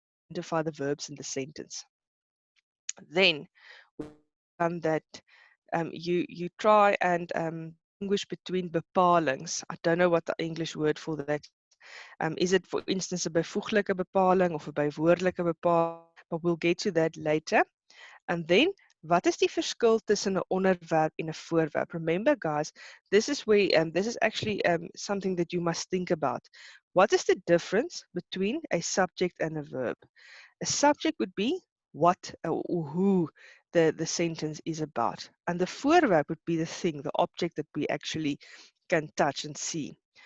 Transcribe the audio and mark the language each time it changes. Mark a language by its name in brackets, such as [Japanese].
[English] Identify the verbs in the sentence. Then, that you try and distinguish between bepalings. I don't know what the English word for that is. Is it, for instance, [Afrikaans] 'n byvoeglike bepaling of 'n bywoordelike bepaling? [English] But we'll get to that later. And then, [Afrikaans] wat is die verskil tussen 'n onderwerp en 'n voorwerp? [English] Remember, guys, this is where this is actually something that you must think about. What is the difference between a subject and a verb? A subject would be what or who the sentence is about. And the voorwerp would be the thing, the object that we actually can touch and see.